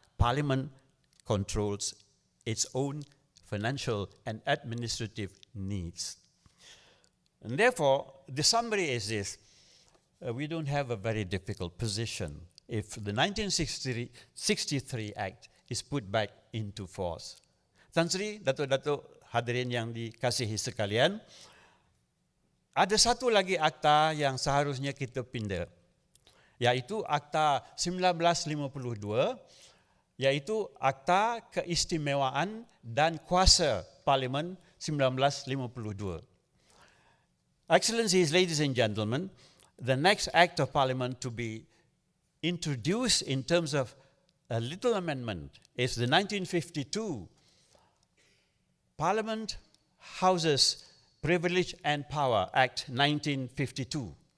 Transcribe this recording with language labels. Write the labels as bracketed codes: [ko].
[en] Parliament controls its own financial and administrative needs. And therefore, the summary is this. We don't have a very difficult position if the 1963 Act is put back into force. [ms] Tan Sri, Datuk-Datuk hadirin yang dikasihi sekalian, ada satu lagi akta yang seharusnya kita pindah, yaitu Akta 1952, yaitu Akta Keistimewaan dan Kuasa Parlimen 1952. [en] Excellencies, ladies and gentlemen, the next Act of Parliament to be introduced in terms of a little amendment is the 1952 Parliament Houses Privilege and Power Act 1952.